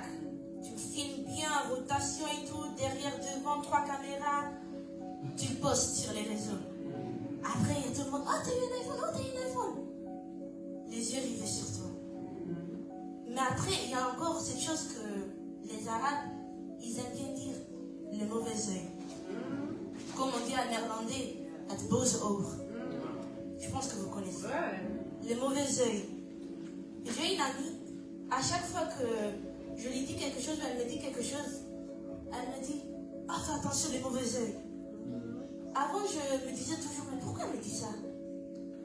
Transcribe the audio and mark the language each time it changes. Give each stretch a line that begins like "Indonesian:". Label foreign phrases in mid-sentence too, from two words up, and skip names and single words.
French: Tu le filmes bien, rotation et tout, derrière, devant, 3 caméras, tu le postes sur les réseaux. Après, il y a tout le monde, oh t'as eu un iPhone, oh t'as eu un iPhone. Les yeux rivés sur toi. Mais après, il y a encore cette chose que les Arabes, ils aiment bien dire, le mauvais œil. Comme on dit en néerlandais,
Dutch: het boze oog.
French: Je pense que vous connaissez. Le mauvais œil. J'ai une amie, à chaque fois que je lui dis quelque chose, elle me dit quelque chose, elle me dit, oh fais attention, le mauvais œil. Avant, je me disais toujours, mais pourquoi elle me dit ça?